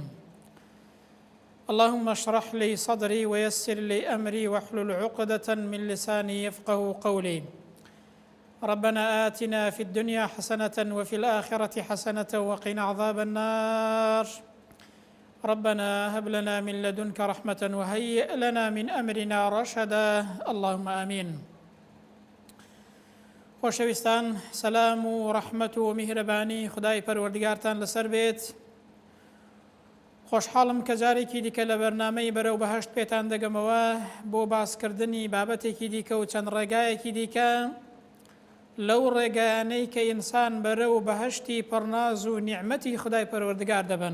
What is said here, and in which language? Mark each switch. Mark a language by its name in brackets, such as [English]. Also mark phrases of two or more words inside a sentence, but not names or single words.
[Arabic] اللهم اشرح لي صدري ويسر لي أمري واحلل عقدة من لساني يفقه قولي. ربنا آتنا في الدنيا حسنة وفي الآخرة حسنة وقنا عذاب النار. ربنا هب لنا من لدنك رحمة وهيئ لنا من أمرنا رشدا. اللهم آمين. [Central Kurdish] خۆشەویستان، سەلام و ڕەحمەت و میهرەبانی خدای پەروەردگارتان لەسەر بێت. خۆشحاڵم کە جارێکی دیکە لە بەرنامەی بەرەو بەهەشت پێتان دەگەمەوە بۆ باسکردنی بابەتێکی دیکە و چەند ڕێگایەکی دیکە لەو ڕێگایانەی کە ئینسان بەرەو بەهەشتی پڕناز و نیعمەتی خدای پەروەردگار دەبن.